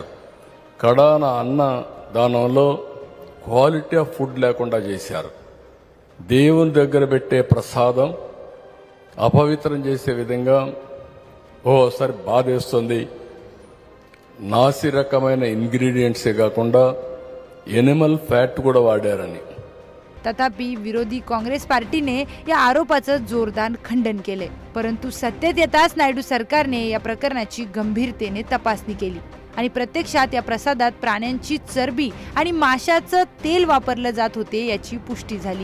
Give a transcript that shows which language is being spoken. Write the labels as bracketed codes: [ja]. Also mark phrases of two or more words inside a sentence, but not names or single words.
[te] కడాన అన్న దానంలో [en] quality of food [te] లేకుండా చేశారు। దేవుని దగ్గర పెట్టే ప్రసాదం అపవిత్రం చేసే విధంగా ఓసారి బాధేస్తుంది। నాసి రకమైన ఇంగ్రీడియంట్సే కాకుండా [en] animal fat [te] కూడా వాడారని। [mr] तथापि विरोधी काँग्रेस पार्टीने या आरोपाचं जोरदार खंडन केले। परंतु सत्तेत येताच नायडू सरकारने या प्रकरणाची गंभीरतेने तपासणी केली आणि प्रत्यक्षात या प्रसादात प्राण्यांची चरबी आणि माशाचं तेल वापरलं जात होते याची पुष्टी झाली।